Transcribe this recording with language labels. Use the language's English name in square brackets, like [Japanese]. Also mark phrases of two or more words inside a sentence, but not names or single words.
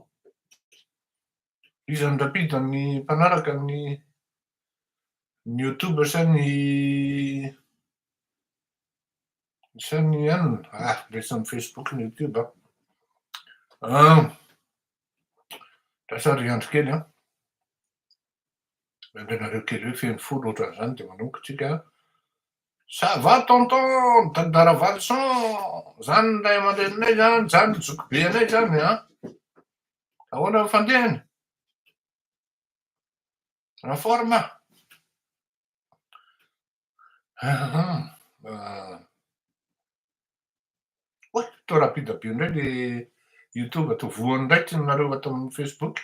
[Malagasy] Iza no rapida ny mpanaraka ny YouTube sa ny anona? Resan'ny Facebook ny YouTube a. Lasa riandro kely a. Mendenareo kely hoe feno folo ohatran'izany de manomboka tsika. [French] Ça va tonton, [Malagasy] tantara Valson, zany ray aman-dreninay zany, zany zokibe anay zany a. Ahoana ny fandehany? [French] En forme? [Malagasy] Oe, to rapida be indray le YouTube to voany indray tsy nareo ato amin'ny Facebook.